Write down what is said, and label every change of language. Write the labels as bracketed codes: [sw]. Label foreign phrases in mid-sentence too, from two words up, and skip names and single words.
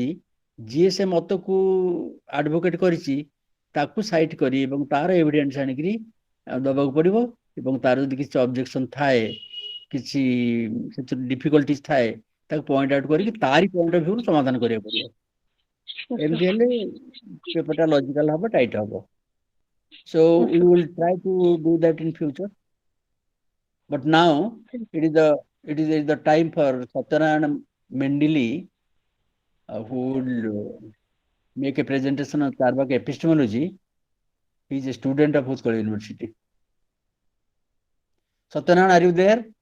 [or] ଯିଏ ସେ ମତକୁ ଆଡଭୋକେଟ କରିଛି, ତାକୁ ସାଇଟ୍ କରି ଏବଂ ତାର ଏଭିଡେନ୍ସ ଆଣିକିରି ଦବାକୁ ପଡିବ. ଏବଂ ତାର ଯଦି କିଛି ଅବଜେକ୍ସନ ଥାଏ, କିଛି ସେଥିରେ ଡିଫିକଲ୍ଟିଜ ଥାଏ, ତାକୁ [en] point out [or] କରିକି ତାରି [en] point of viewru [or] ସମାଧାନ କରିବାକୁ ପଡିବ. ଏମିତି ହେଲେ ପେପରଟା ଲଜିକାଲ ହବ, ଟାଇଟ୍ ହବ. [en] So we will try to do that in future. But now it is the it is the time for Satyanarayana Mendili, who would make a presentation on Charabak epistemology. He is a student of Utkal University. Satyanarayana, are you there?